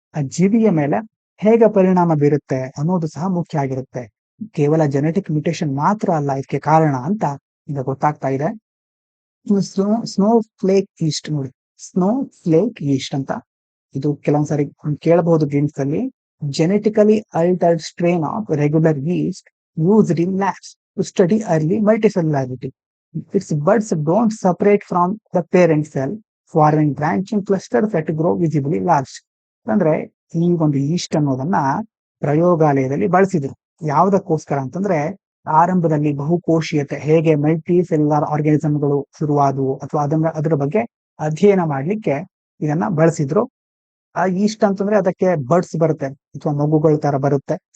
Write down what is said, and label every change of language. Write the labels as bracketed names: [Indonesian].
[Kannada] ಆ ಜೀವಿಯ ಮೇಲೆ ಹೇಗೆ ಪರಿಣಾಮ ಬೀರುತ್ತೆ ಅನ್ನೋದು ಸಹ ಮುಖ್ಯ ಆಗಿರುತ್ತೆ. ಕೇವಲ ಜೆನೆಟಿಕ್ ಮ್ಯೂಟೇಶನ್ ಮಾತ್ರ ಅಲ್ಲ ಇದಕ್ಕೆ ಕಾರಣ ಅಂತ ಈಗ ಗೊತ್ತಾಗ್ತಾ ಇದೆ. ಸ್ನೋ ಫ್ಲೇಕ್ ಈಸ್ಟ್ ನೋಡಿ, ಸ್ನೋ ಫ್ಲೇಕ್ ಈಸ್ಟ್ ಅಂತ, ಇದು ಕೆಲವೊಂದ್ಸರಿ ಕೇಳಬಹುದು ಗೇಮ್ಸ್ ಅಲ್ಲಿ. [English] Genetically altered strain of regular yeast used in labs to study early multicellularity. Its buds don't separate from the parent cell, forming branching clusters that grow visibly large. [Kannada] ಅಂದ್ರೆ ಈ ಒಂದು East ಅನ್ನೋದನ್ನ ಪ್ರಯೋಗಾಲಯದಲ್ಲಿ ಬಳಸಿದ್ರು. ಯಾವುದಕ್ಕೋಸ್ಕರ ಅಂತಂದ್ರೆ, ಆರಂಭದಲ್ಲಿ ಬಹುಕೋಶೀಯತೆ ಹೇಗೆ ಮಲ್ಟಿ ಸೆಲ್ಯುಲಾರ್ ಆರ್ಗಾನಿಸಮ್ಗಳು ಶುರುವಾದವು ಅಥವಾ ಅದರ ಬಗ್ಗೆ ಅಧ್ಯಯನ ಮಾಡ್ಲಿಕ್ಕೆ ಇದನ್ನ ಬಳಸಿದ್ರು. ಆ ಈಸ್ಟ್ ಅಂತಂದ್ರೆ ಅದಕ್ಕೆ ಬರ್ಡ್ಸ್ ಬರುತ್ತೆ ಅಥವಾ ಮಗುಗಳ ತರ ಬರುತ್ತೆ.